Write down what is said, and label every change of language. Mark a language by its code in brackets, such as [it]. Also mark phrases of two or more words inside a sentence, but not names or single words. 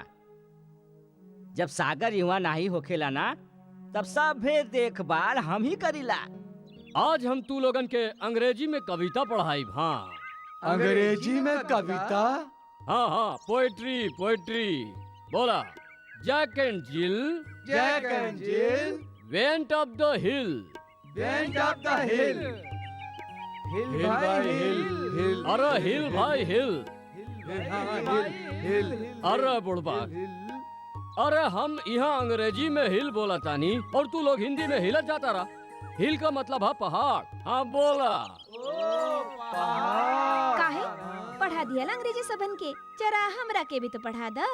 [bho] जब सागर युवा नहीं होखेला ना, तब सभे देखभाल हम ही करीला। आज हम तू लोगन के अंग्रेजी में कविता पढ़ाई। हाँ, अंग्रेजी में कविता? हाँ, पोएट्री। बोला। [en] Jack and Jill went up the hill. Hill by hill. [bho] अरे हिल भाई हिल। अरे बुढ़बा, अरे हम यहाँ अंग्रेजी में हिल बोला तानी और तू लोग हिंदी में हिलत जाता रहा। हिल का मतलब है पहाड़। हाँ बोला। काहे पढ़ा दिया अंग्रेजी सबन के, जरा हमरा के भी तो पढ़ा दा।